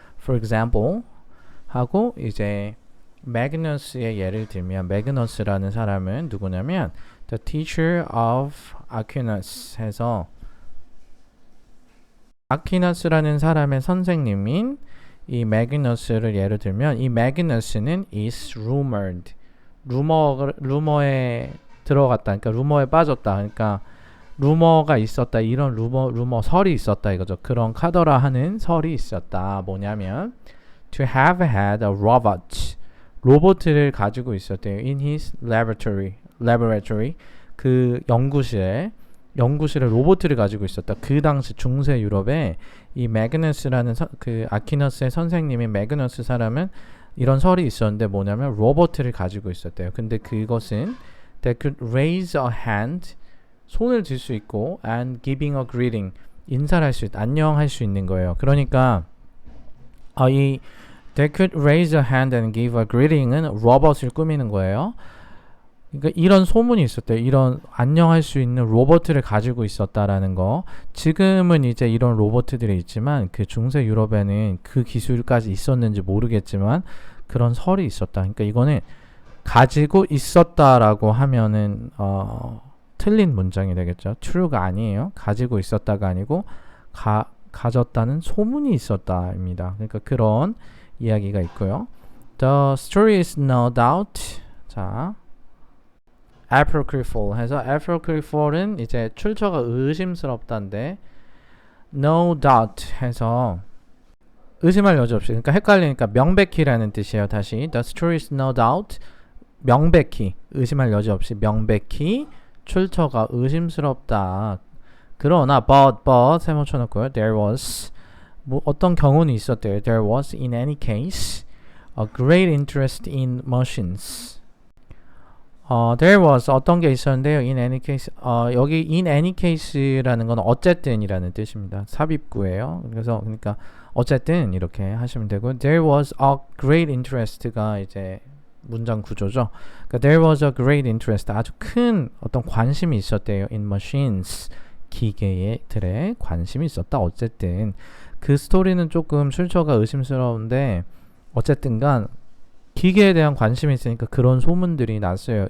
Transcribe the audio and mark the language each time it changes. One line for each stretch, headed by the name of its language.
English: For example
Korean: 하고 이제 매그너스의 예를 들면 매그너스라는 사람은 누구냐면
English: the teacher of Aquinas
Korean: 해서 아퀴나스라는 사람의 선생님인 이 매그너스를 예를 들면 이 매그너스는
English: is rumored
Korean: 루머에 들어갔다. 그러니까 루머에 빠졌다. 그러니까 루머가 있었다. 이런 루머 설이 있었다 이거죠. 그런 카더라 하는 설이 있었다. 뭐냐면
English: to have had a robot
Korean: 로봇을 가지고 있었대요.
English: in his laboratory
Korean: 그 연구실에 로봇을 가지고 있었다. 그 당시 중세 유럽에 이 매그너스라는 그 아퀴너스의 선생님인 매그너스 사람은 이런 설이 있었는데 뭐냐면 로봇을 가지고 있었대요. 근데 그것은
English: that could raise a hand
Korean: 손을 들 수 있고
English: and giving a greeting
Korean: 인사를 할 수 있다. 안녕할 수 있는 거예요. 그러니까 이
English: they could raise a hand and give a greeting
Korean: 은 로봇을 꾸미는 거예요. 그러니까 이런 소문이 있었대요. 이런 안녕할 수 있는 로봇을 가지고 있었다라는 거. 지금은 이제 이런 로봇들이 있지만 그 중세 유럽에는 그 기술까지 있었는지 모르겠지만 그런 설이 있었다. 그러니까 이거는 가지고 있었다라고 하면은 틀린 문장이 되겠죠. true가 아니에요. 가지고 있었다가 아니고 가졌다는 소문이 있었다입니다. 그러니까 그런 이야기가 있고요.
English: The story is no doubt
Korean: 자 apocryphal 해서 apocryphal은 이제 출처가 의심스럽다인데
English: no doubt
Korean: 해서 의심할 여지 없이 그러니까 헷갈리니까 명백히라는 뜻이에요. 다시
English: the story is no doubt
Korean: 명백히 의심할 여지 없이 명백히 출처가 의심스럽다. 그러나 but 세모 쳐놓고요.
English: There was
Korean: 뭐 어떤 경우는 있었대요.
English: There was in any case a great interest in machines. There was
Korean: 어떤 게 있었는데요.
English: In any case
Korean: 여기
English: in any case
Korean: 라는 건 어쨌든이라는 뜻입니다. 삽입구예요. 그래서 그러니까 어쨌든 이렇게 하시면 되고
English: There was a great interest
Korean: 가 이제 문장 구조죠. 그러니까
English: there was a great interest
Korean: 아주 큰 어떤 관심이 있었대요.
English: in machines
Korean: 기계들에 관심이 있었다. 어쨌든 그 스토리는 조금 출처가 의심스러운데 어쨌든간 기계에 대한 관심이 있으니까 그런 소문들이 났어요.